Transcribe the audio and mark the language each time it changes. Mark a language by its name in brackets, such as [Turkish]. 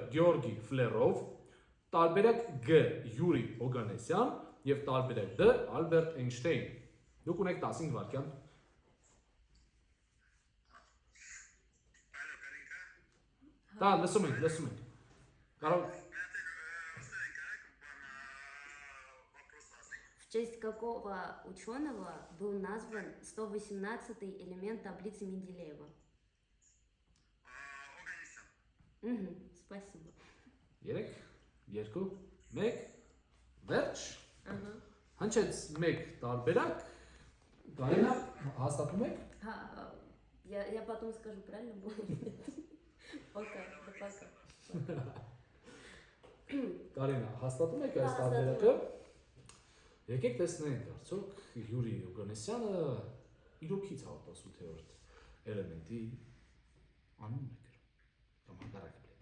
[Armenian] Գեորգի Ֆլերով, տարբերակ G. Յուրի Օգանեսյան եւ տարբերակ D. Ալբերտ Էյնշտեյն։ Դուք ունեք 15 վայրկյան։ [Russian] Да, [Armenian] լսում ենք։ Կարող [Russian] В честь какого ученого был назван 118-й элемент таблицы Менделеева? Спасибо. [Armenian] 3, 2, 1, վերջ։ Հնչեց մեկ տարբերակ։ Կարենա, հաստատում եք։ [Russian] Я потом скажу, правильно будет? Пока, да пока. [Armenian] Կարենա, հաստատում եք այս տարբերակը։ Եկեք տեսնենք, արդյոք Յուրի Օգանեսյանը իրոքից 118-րդ էլեմենտի անունն է գրում։ Կամ հակառակը։